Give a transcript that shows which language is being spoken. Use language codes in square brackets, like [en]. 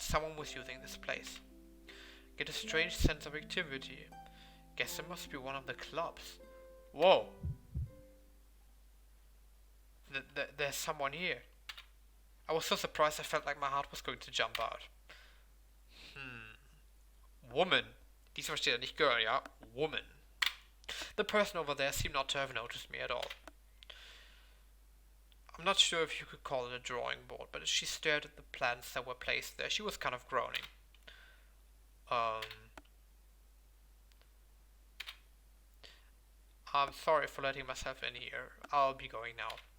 [en] Someone was using this place. Get a strange sense of activity. Guess it must be one of the clubs. Whoa! There's someone here. I was so surprised I felt like my heart was going to jump out. [de] Woman. Diesmal steht da nicht Girl, ja? Woman. [en] The person over there seemed not to have noticed me at all. I'm not sure if you could call it a drawing board, but as she stared at the plants that were placed there, she was kind of groaning. I'm sorry for letting myself in here. I'll be going now.